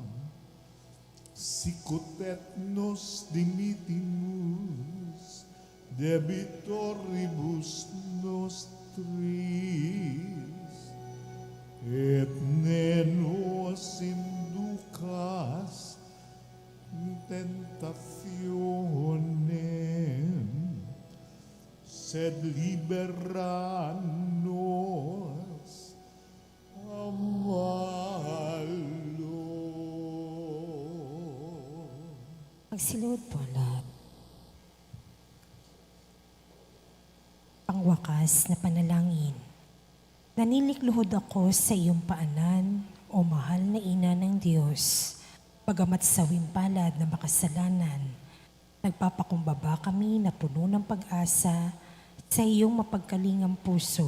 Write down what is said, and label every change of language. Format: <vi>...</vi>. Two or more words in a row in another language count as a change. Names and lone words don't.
<la>sicut et nos dimittimus debitoribus nostris, et ne nos inducas in tentationem, sed libera nos a malo.</la> <tl>Magsiluhod po lahat. Pangwakas na panalangin. Nanilikluhod ako sa iyong paanan, o mahal na ina ng Diyos. Bagamat sawing palad na makasalanan, nagpapakumbaba kami na puno ng pag-asa sa iyong mapagkalingang puso.</tl>